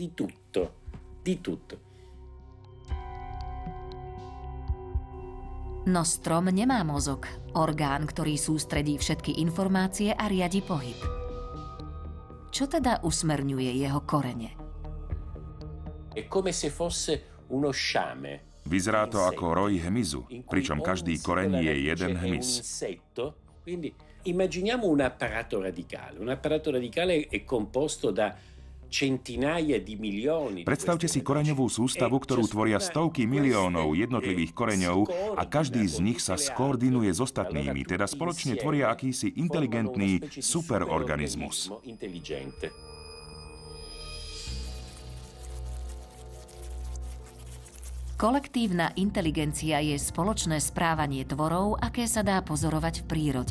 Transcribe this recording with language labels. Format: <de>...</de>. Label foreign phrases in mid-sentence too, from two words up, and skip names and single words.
<sk>No strom nemá mozog, orgán, ktorý sústredí všetky informácie a riadi pohyb. Čo teda usmerňuje jeho korene? Vyzerá to ako roj hmyzu, pričom každý koreň je jeden hmyz.</sk> <it>Immaginiamo un apparato radicale. Un apparato radicale è composto da centinaia di milioni.</it> <sk>Predstavte si koreňovú sústavu, ktorú tvoria stovky miliónov jednotlivých koreňov a každý z nich sa skoordinuje s ostatnými, teda spoločne tvoria akýsi inteligentný superorganizmus. Kolektívna inteligencia je spoločné správanie tvorov, aké sa dá pozorovať v prírode.</sk>